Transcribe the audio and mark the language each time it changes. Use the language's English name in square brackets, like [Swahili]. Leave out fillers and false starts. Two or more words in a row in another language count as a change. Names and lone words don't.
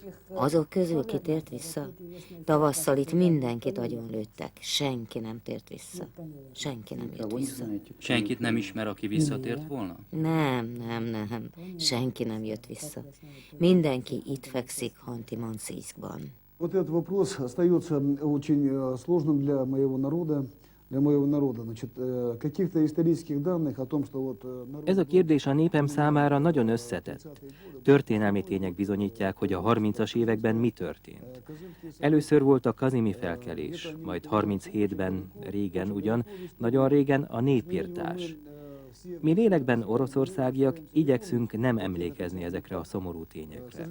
[Hungarian] Azok közül kitért vissza? Tavasszal itt mindenkit agyonlőttek. Senki nem tért vissza. Senki nem jött vissza. Senkit nem ismer, aki visszatért volna? Nem. Senki nem jött vissza. Mindenki itt fekszik Hanti-Manszijskban. [Russian] Вот этот вопрос остается очень сложным для моего народа. Значит, каких-то исторических данных о том, что вот [Hungarian] Ez a kérdés a népem számára nagyon összetett. Történelmi tények bizonyítják, hogy a 30-as években mi történt. Először volt a kazimi felkelés, majd 37-ben, régen ugyan, nagyon régen a népirtás. Mi lélekben oroszországiak igyekszünk nem emlékezni ezekre a szomorú tényekre.